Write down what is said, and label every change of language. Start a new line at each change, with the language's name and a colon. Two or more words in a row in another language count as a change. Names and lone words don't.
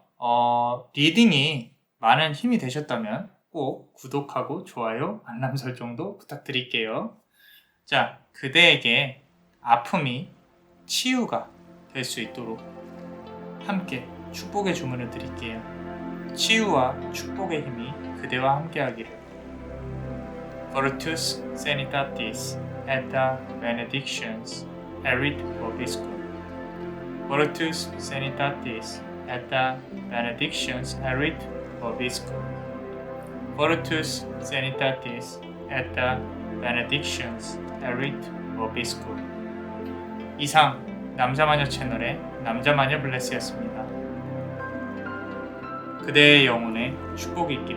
Korean: 리딩이 많은 힘이 되셨다면 꼭 구독하고 좋아요, 알람 설정도 부탁드릴게요. 자, 그대에게 아픔이 치유가 될 수 있도록 함께 축복의 주문을 드릴게요. 치유와 축복의 힘이 그대와 함께 하기를.
Latin: Virtus Sanitatis et benedictions erit vobiscum. Virtus Sanitatis et benedictions erit vobiscum. Virtus Sanitatis et benedictions erit vobiscum.
Korean: 이상 남자마녀 채널의 남자마녀 블레스였습니다. 그대의 영혼에 축복이 있기를.